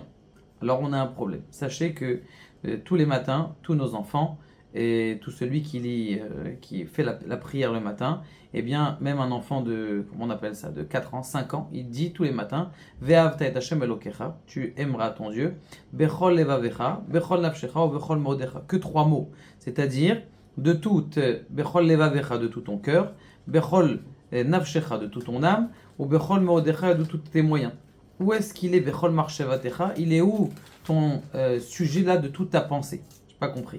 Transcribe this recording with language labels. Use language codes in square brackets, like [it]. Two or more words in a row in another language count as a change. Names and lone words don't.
[fr] Alors on a un problème. Sachez que tous les matins, tous nos enfants, et tout celui qui lit, qui fait la prière le matin, eh bien, même un enfant de, comment on appelle ça, de 4 ans, 5 ans, il dit tous les matins, [he] ואהבת את השם אלוקיך, [fr] tu aimeras ton Dieu, [he] בכל לבבך בכל נפשך ובכל מאודך, [fr] que 3 mots, c'est-à-dire, de tout, [he] בכל לבבך, [fr] de tout ton cœur, [he] בכל נפשך, [fr] de toute ton âme, ou [he] בכל מאודך, [fr] de tous tes moyens. Où est-ce qu'il est [he] בכל מחשבותיך? [fr] Il est où ton sujet là de toute ta pensée? Je n'ai pas compris.